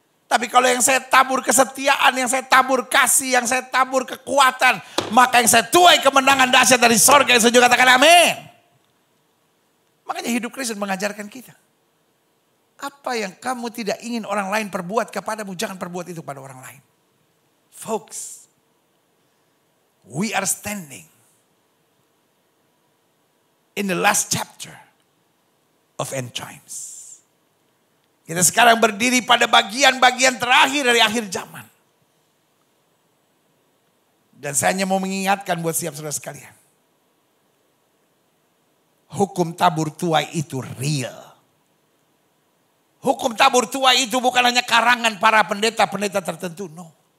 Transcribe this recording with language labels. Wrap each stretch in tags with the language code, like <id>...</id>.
<id>Tapi kalau yang saya tabur kesetiaan, yang saya tabur kasih, yang saya tabur kekuatan, maka yang saya tuai kemenangan dahsyat dari sorga. Yang saya juga katakan amin. Makanya hidup Kristen mengajarkan kita. Apa yang kamu tidak ingin orang lain perbuat kepadamu, jangan perbuat itu pada orang lain.</id> <en>Folks, we are standing in the last chapter of end times.</en> <id>Kita sekarang berdiri pada bagian-bagian terakhir dari akhir zaman. Dan saya hanya mau mengingatkan buat siap saudara sekalian. Hukum tabur tuai itu real. Hukum tabur tuai itu bukan hanya karangan para pendeta-pendeta tertentu. No.</id>